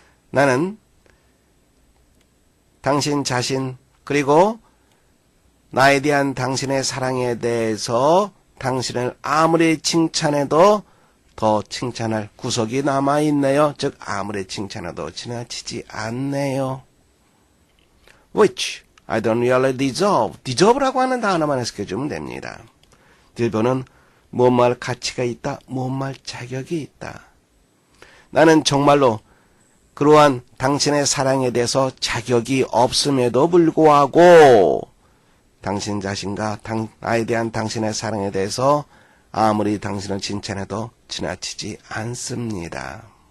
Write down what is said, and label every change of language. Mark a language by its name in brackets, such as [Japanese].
[Korean] 나는 당신 자신 그리고 나에 대한 당신의 사랑에 대해서 당신을 아무리 칭찬해도 더 칭찬할 구석이 남아있네요. 즉 아무리 칭찬해도 지나치지 않네요. [English] Which I don't really deserve. [Korean] deserve라고 하는 단어만 해석해주면 됩니다. 일본은 무엇말 가치가 있다. 무엇말 자격이 있다. 나는 정말로 그러한 당신의 사랑에 대해서 자격이 없음에도 불구하고 당신 자신과 나에 대한 당신의 사랑에 대해서 아무리 당신을 칭찬해도 지나치지 않습니다.